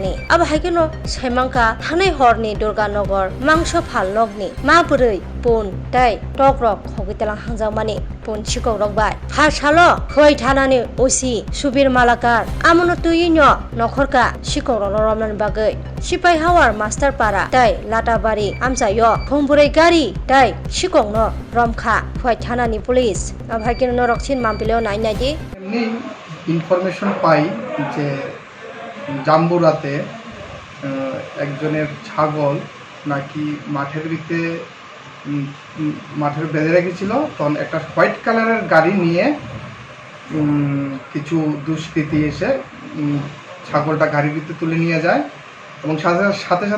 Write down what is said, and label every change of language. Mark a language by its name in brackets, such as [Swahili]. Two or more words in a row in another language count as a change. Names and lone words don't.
[Kok Borok] ni aba haike no saimangka thanai horni durganagar mangso phal nokni ma burei pon tai tok rok khogitala hangjak mani pon sikok rok bai phasalo khoi thanani osi subir malakar amono tuinyo nokhorka sikok rok romnan bagai sipai hawar master para tai latabari amjayo phongburei gari tai sikok no romkha khoi thanani police abhaikino no roksin mampileo nai di [Bangla] এমনি ইনফরমেশন পাই যে জাম্বুরাতে একজনের ছাগল নাকি মাঠের ভিতরে মাঠের বেঁধে রেখেছিল তখন একটা [English] white colour [Bangla] গাড়ি নিয়ে কিছু দুষ্কৃতী এসে ছাগলটা গাড়ির ভিতরে তুলে নিয়ে যায় এবং সাথে সাথে